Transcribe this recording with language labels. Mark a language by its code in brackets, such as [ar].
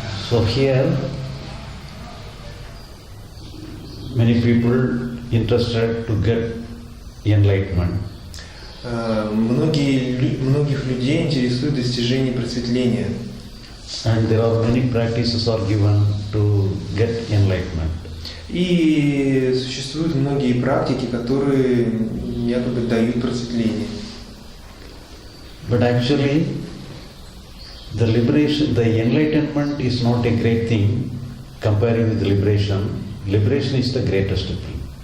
[en] So here, many people interested to get enlightenment. [ru] Многих людей интересует достижение просветления. [en] And there are many practices are given to get enlightenment. [ru] И существуют многие практики, которые якобы дают просветление. [en] But actually, the enlightenment is not a great thing comparing with liberation. Liberation is the greatest thing.